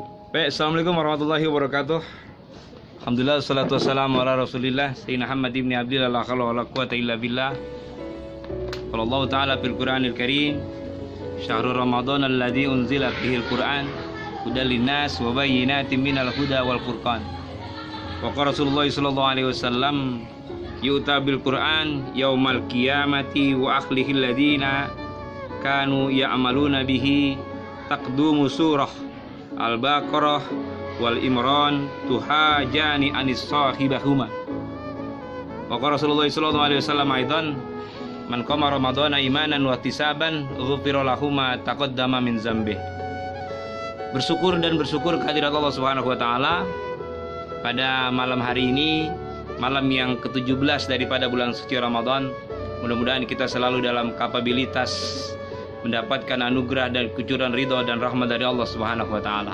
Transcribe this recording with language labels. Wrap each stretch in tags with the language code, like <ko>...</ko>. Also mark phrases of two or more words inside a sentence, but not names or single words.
<id>Baik,</id> <ar>السلام عليكم ورحمة الله وبركاته. الحمد لله، الصلاة والسلام على رسول الله سيدنا محمد بن عبد الله، لا حول ولا قوة إلا بالله. قال الله تعالى في القرآن الكريم، شهر رمضان الذي أنزل فيه القرآن هدى للناس وبينات من الهدى والفرقان. وقال رسول الله صلى الله عليه وسلم، يؤتى بالقرآن يوم القيامة وأهله الذين كانوا يعملون به تقدمه سورة البقرة وآل عمران تحاجان عن صاحبهما. وقال رسول الله صلى الله عليه وسلم أيضا، من قام رمضان إيمانا واحتسابا غفر له ما تقدم من ذنبه.</ar> <id>Bersyukur kehadirat Allah</id> <ar>سبحانه وتعالى</ar> <id>pada malam hari ini, malam yang ke-17 daripada bulan suci Ramadan. Mudah-mudahan kita selalu dalam kapabilitas mendapatkan anugerah dan kucuran ridha dan rahmat dari Allah</id> <ar>سبحانه وتعالى.</ar>